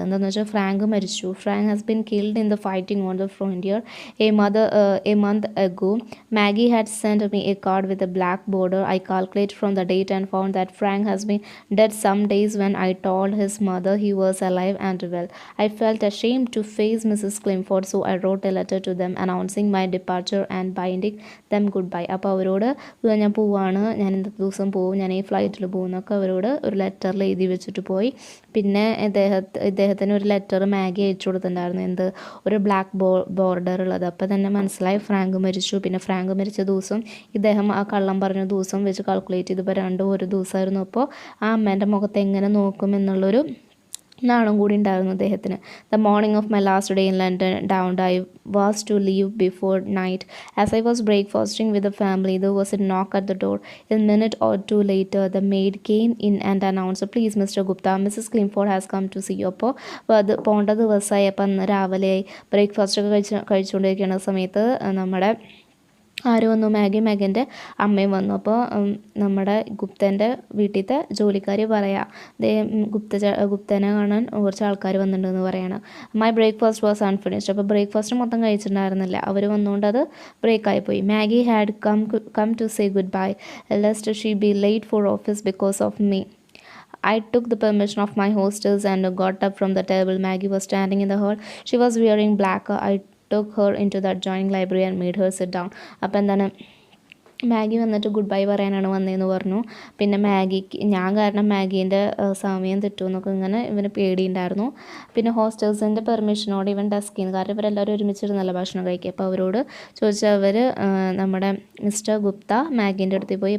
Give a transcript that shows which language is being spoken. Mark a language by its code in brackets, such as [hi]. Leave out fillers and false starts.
[ml] എന്താണെന്ന് വെച്ചാൽ ഫ്രാങ്ക് മരിച്ചു. [en] Frank has been killed in the fighting on the frontier a month ago. Maggie had send me a card with a black border. I calculate from the date and found that Frank has been dead some days when I told his mother he was alive and well. I felt ashamed to face Mrs. Clifford, so I wrote a letter to them announcing my departure and binding them goodbye. [ml] അപ്പോൾ അവരോട് ഞാൻ പോവാണ്, ഞാൻ ഇന്നത്തെ ദിവസം പോവും, ഞാൻ ഈ ഫ്ലൈറ്റിൽ പോകുന്നൊക്കെ അവരോട് ഒരു ലെറ്ററിൽ എഴുതി വെച്ചിട്ട് പോയി. പിന്നെ ഇദ്ദേഹത്തിന് ഒരു ലെറ്റർ മാഗി അയച്ചു കൊടുത്തിട്ടുണ്ടായിരുന്നു, എന്ത് ഒരു ബ്ലാക്ക് ബോർഡർ ഉള്ളത്. അപ്പോൾ തന്നെ മനസ്സിലായി ഫ്രാങ്ക് മരിച്ചു. പിന്നെ ഫ്രാങ്ക് മരിച്ച ദിവസം ഇദ്ദേഹം ആ കള്ളം പറഞ്ഞ ദിവസം വെച്ച് കാൽക്കുലേറ്റ് ചെയ്തപ്പോൾ രണ്ടും ഒരു ദിവസമായിരുന്നു. അപ്പോൾ ആ അമ്മേൻ്റെ മുഖത്ത് എങ്ങനെ നോക്കും എന്നുള്ളൊരു നാളും കൂടി ഉണ്ടായിരുന്നു അദ്ദേഹത്തിന്. [en] The morning of my last day in London dawned I was to leave before night. As I was breakfasting with the family there was a knock at the door. A minute or two later the maid came in and announced, please Mr. Gupta, Mrs. Clifford has come to see you. [ml] അപ്പോൾ അത് പോകേണ്ട ദിവസമായി. അപ്പം അന്ന് രാവിലെ ബ്രേക്ക്ഫാസ്റ്റൊക്കെ കഴിച്ചുകൊണ്ടിരിക്കുന്ന സമയത്ത് നമ്മുടെ ആര് വന്നു, മാഗിൻ്റെ അമ്മയും വന്നു. അപ്പോൾ നമ്മുടെ ഗുപ്തൻ്റെ വീട്ടിലത്തെ ജോലിക്കാർ പറയാം, ഗുപ്തനെ കാണാൻ കുറച്ച് ആൾക്കാർ വന്നിട്ടുണ്ടെന്ന് പറയാണ്. [en] My breakfast was unfinished. [ml] അപ്പോൾ ബ്രേക്ക്ഫാസ്റ്റ് മൊത്തം കഴിച്ചിട്ടുണ്ടായിരുന്നില്ല, അവർ വന്നുകൊണ്ട് അത് ബ്രേക്കായിപ്പോയി. [en] Maggie had come to say goodbye lest she be late for office because of me. I took the permission of my hostess and got up from the table. Maggie was standing in the hall. She was wearing black. I took her into the adjoining library and made her sit down. [ml] അപ്പോൾ എന്താണ്, Maggi വന്നിട്ട് good bye പറയാനാണ് വന്നതെന്ന് പറഞ്ഞു. പിന്നെ ഞാൻ കാരണം മാഗീൻ്റെ സമയം തെറ്റുമെന്നൊക്കെ ഇങ്ങനെ ഇവന് പേടിയുണ്ടായിരുന്നു. പിന്നെ ഹോസ്റ്റേഴ്സിൻ്റെ പെർമിഷനോടെ ഇവൻ ഡെസ്കിൽ നിന്ന്, കാരണം ഇവരെല്ലാവരും ഒരുമിച്ചിരുന്നല്ല ഭക്ഷണം കഴിക്കുക. അപ്പോൾ അവരോട് ചോദിച്ചാൽ അവർ നമ്മുടെ മിസ്റ്റർ ഗുപ്ത മാഗീൻ്റെ അടുത്ത് പോയി.